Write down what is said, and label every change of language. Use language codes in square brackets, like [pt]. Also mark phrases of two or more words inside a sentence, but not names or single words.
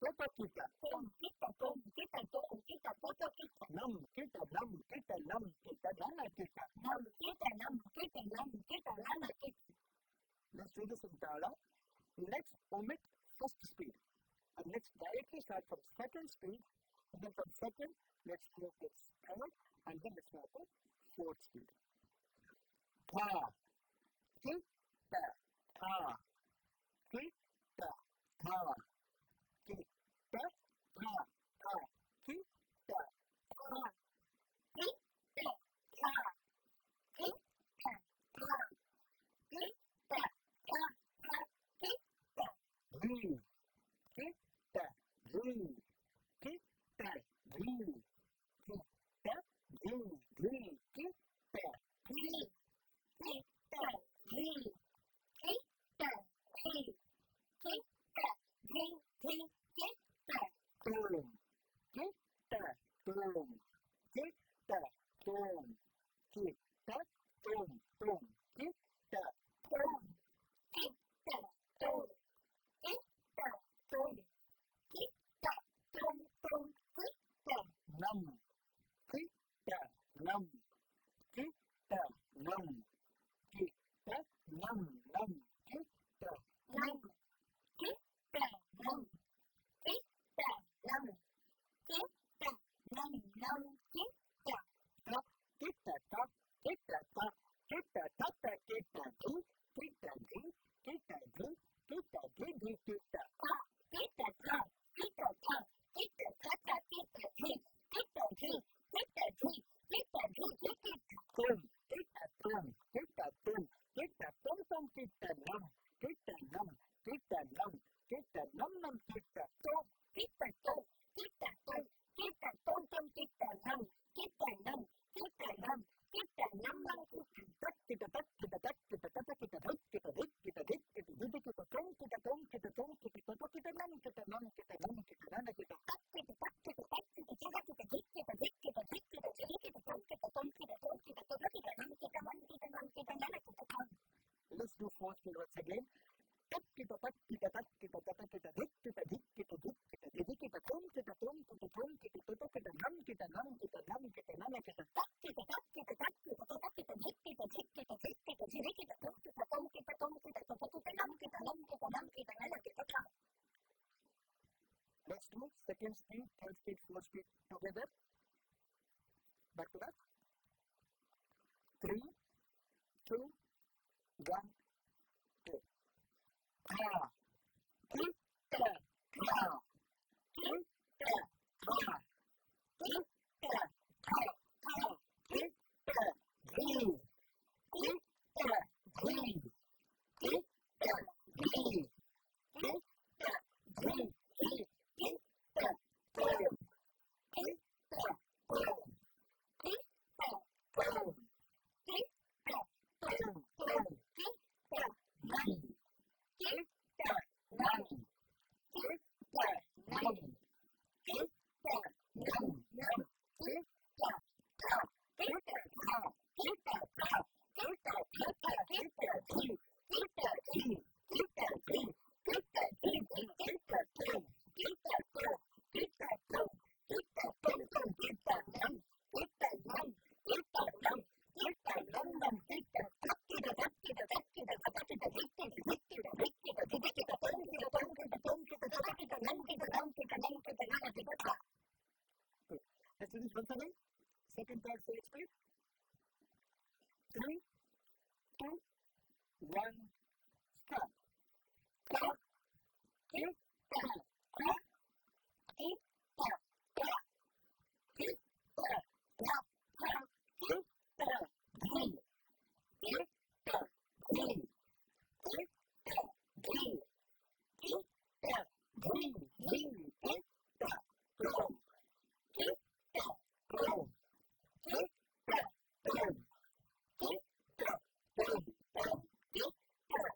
[en] kita, tom, kita, tom, kita, tom, kita, toto, kita, nam, kita, nam, kita, nana, kita, nam, kita, nana, kita. Let's do this in Tala. Let's omit first speed. And let's directly start from second speed. And then from second, let's move to third. And then let's move to fourth speed. Ta, kita, ta, kita, ta, kita, ta, ta, kita, ta, kita, ta, kita, ta, kita, green, kita, green, kita, green, kita, green, green, kita, green, kita, green, kita, green, kita, green, green, kita, boom, kita, boom, kita, boom, kita, boom, boom, kita, boom, kita, boom, kita, boom, kita, boom, boom, kita, nam, kita, nam, kita, nam, kita, nam, nam, kita, nam, kita, nam, kita, nam, kita, nam, nam, kita, tak, kita, tak, kita, tak, kita, tak, tak, kita, du, kita, du, kita, du, kita, du, du, kita, tak, kita, tak, kita, tak, kita, tak, tak, kita, du, kita, du, kita, du, kita, du, kita, tum, kita, tum, kita, tum, kita, tum, tum, kita, nam, kita, nam, kita, nam, kita, nam, nam, kita, tum, kita, tum, kita, tum, kita, tum, tum, kita, nam, kita, nam, kita, nam, kita, nam, nam, kita, tak, kita, tak, kita, tak, kita, tak, kita, tak, kita, dik, kita, dik, kita, dik, kita, tum, kita, tum, kita, tum, kita, tum, kita, nam, kita, nam, kita, nam, kita, nana, kita, tak, kita, tak, kita, tak, kita, kita, kita, dik, kita, dik, kita, dik, kita, dik, kita, tum, kita, tum, kita, tum, kita, tum, kita, nam, kita, nam, kita, nam, kita, nana, kita, tum. Let's do four speed once again. Tak, kita, tak, kita, tak, kita, tak, kita, dik, kita, dik, kita, dik, kita, dik, kita, tum, kita, tum, kita, tum, kita, tum, kita, nam, kita, nam, kita, nam, kita, nana, kita, tak, kita, tak, kita, tak, kita, tum, kita, dik, kita, dik, kita, dik, kita, dik, kita, tum, kita, tum, kita, tum, kita, tum, kita, nam, kita, nam, kita, nam, kita, nana, kita, tum. Let's do second speed, third speed, fourth speed together. Back to back. 3, 2, 1, 2. Ta, kita, ta, kita, ta, kita, ta, ta, kita, green, kita, green, kita, green, kita, green, kita, boom, kita, boom, kita, boom, kita, boom, boom, kita, nam, kita, nam, kita, nam, kita, nam, nam, kita, ta, kita, ta, kita, ta, kita, kita, kita, green, kita, green, kita, green, kita, green, kita, boom, kita, boom, kita, boom, kita, boom, boom, kita, nam, kita, nam, kita, nam, kita, nam, nam, kita, tak, kita, tak, kita, tak, kita, tak, kita, dik, kita, dik, kita, dik, kita, dik, kita, tum, kita, tum, kita, tum, kita, tak, kita, nam, kita, nam, kita, nam, kita, nana, kita, tak. Good. Let's do this once again. Second, third, fourth speed. 3, 2, 1, start. Ta, kita, ta, kita, ta, kita, ta, ta, kita, green, kita, green, kita, green, kita, green, green, kita, boom, kita, boom, kita, boom, kita, boom, boom, kita,